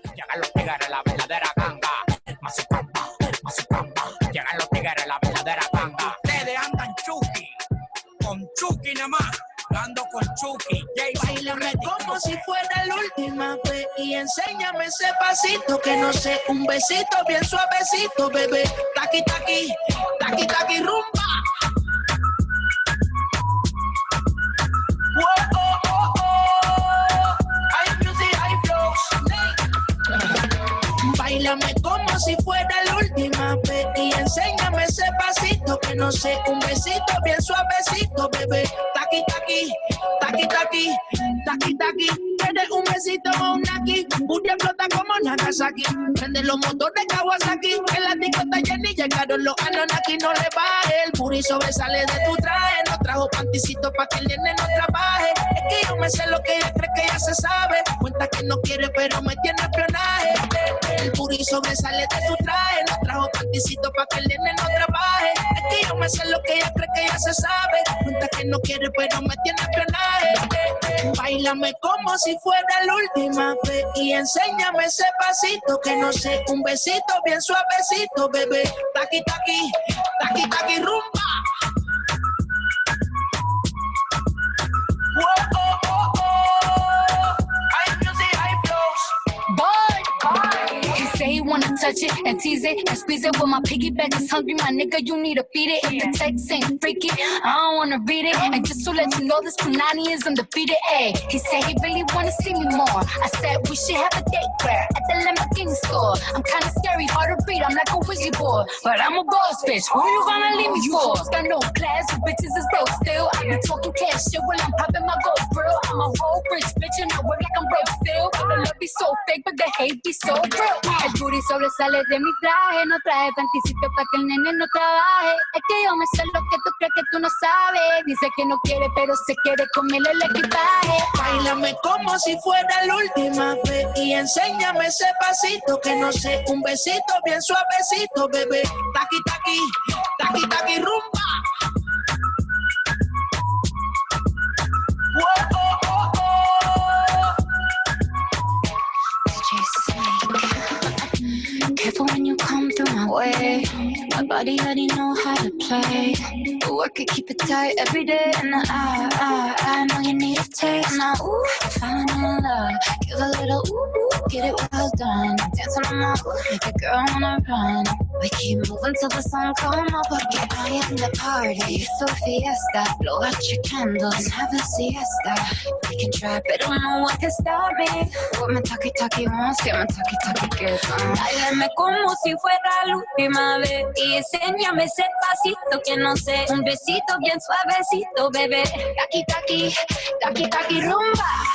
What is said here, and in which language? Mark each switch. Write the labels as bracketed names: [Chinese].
[Spanish] Llegan los tigres, la verdadera ganga. Mazucamba, mazucamba. Llegan los tigres, la verdadera ganga. Ustedes andan Chucky, con Chucky nada más. Ando con Chucky. Báilame como si fuera la última vez y enséñame ese pasito que no sé, un besito bien suavecito, bebé. Taqui, taqui, taqui, taqui, rumba. Whoa, oh, oh, oh. Hay music, hay flows. Báilame como si fuera la última vez y enséñame ese pasito que no sé, un besito bien suavecito, bebé. Taqui, taqui, taqui, taqui, taqui, taqui. Quieres un besito o un aquí, booty explota como Nagasaki. Prende los motores Kawasaki, en la disco está llena y llegaron los Anonaki. No le baje, el booty sobresale de tu traje. No trajo panticito pa' que el nene no trabaje. Es que yo me sé lo que ella cree que ya se sabe. Cuenta que no quiere pero me tiene espionaje. El booty sobresale de tu traje. No trajo panticito pa' que el nene no trabaje. Es que yo me sé lo que ella cree que ya se sabe. Cuenta que no quiere pero me tiene espionaje. Báilame como si fuera la última vez y enséñame ese pasito que no sé, un besito bien suavecito, bebé. Taqui, taqui, taqui, taqui, rumba. Whoa, oh, oh, oh. Hay music, hay flows. [English] Boy, he say he wanna touch it and tease it and squeeze it. When my piggyback is hungry, my nigga, you need to feed it. If the text ain't freaky, I don't wanna read it. And just to let you know, this Punani is undefeated. Ay, he said he really wanna see me more. I said we should have a date where at the Lamborghini store. I'm kinda scary, hard to read, I'm like a Ouija board, but I'm a boss bitch. Who you gonna leave me for? Got no class, you bitches is broke still. I be talking cash shit while I'm popping my gold grill. I'm a whole rich bitch and I work like I'm broke still. The love be so fake, but the hate be so real. [Spanish] El booty sobresale de mi traje, no traje panticito pa' que el nene no trabaje. Es que yo me sé lo que tú crees que tú no sabes. Dice que no quiere, pero se quiere comerle el equipaje. Báilame como si fuera la última vez y enséñame ese pasito que no sé, un besito bien suavecito, bebé. Taqui, taqui, taqui, taqui, rumba. Whoa, oh, oh, oh. [English] Careful when you come through my way. My body already know how to play. Work it, keep it tight every day. And I know you need a taste. Now, ooh, falling in love. Give a little ooh, get it well done. Dance on my ooh, make a girl wanna run. We keep moving till the sun come up again. I am the party, it's a fiesta. Blow out your candles, have a siesta. We can try, pero no one can stop me. What my talkie wants, yeah, my talkie gets on. [Spanish] Báilame como si fuera la última vez. Y enséñame ese pasito que no sé. Un besito bien suavecito, bebé. Taki, rumba.